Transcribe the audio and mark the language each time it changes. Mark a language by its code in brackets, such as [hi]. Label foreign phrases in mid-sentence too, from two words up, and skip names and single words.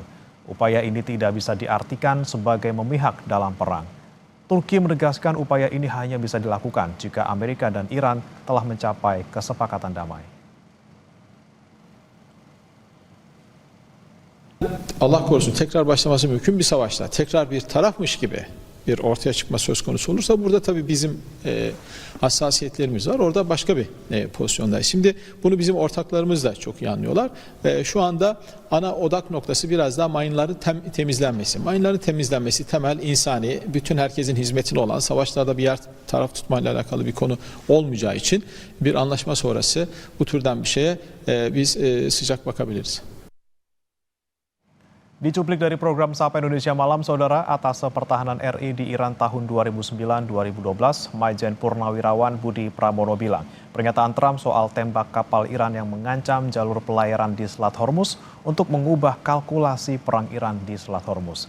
[id] Upaya ini tidak bisa diartikan sebagai memihak dalam perang. Turki menegaskan upaya ini hanya bisa dilakukan jika Amerika dan Iran telah mencapai kesepakatan damai. [tr] Allah korusun tekrar başlaması mümkün bir savaşta tekrar bir tarafmış gibi bir ortaya çıkma söz konusu olursa burada tabii bizim hassasiyetlerimiz var. Orada başka bir pozisyondayız. Şimdi bunu bizim ortaklarımız da çok iyi anlıyorlar. Şu anda ana odak noktası biraz daha mayınların temizlenmesi. Mayınların temizlenmesi temel insani, bütün herkesin hizmetine olan, savaşlarda bir yer taraf tutmayla alakalı bir konu olmayacağı için bir anlaşma sonrası bu türden bir şeye biz sıcak bakabiliriz. [id] Dicuplik dari program Sapa Indonesia Malam, Saudara, Atase Pertahanan RI di Iran tahun 2009-2012, Majen Purnawirawan Budi Pramono bilang, pernyataan Trump soal tembak kapal Iran yang mengancam jalur pelayaran di Selat Hormuz untuk mengubah kalkulasi perang Iran di Selat Hormuz.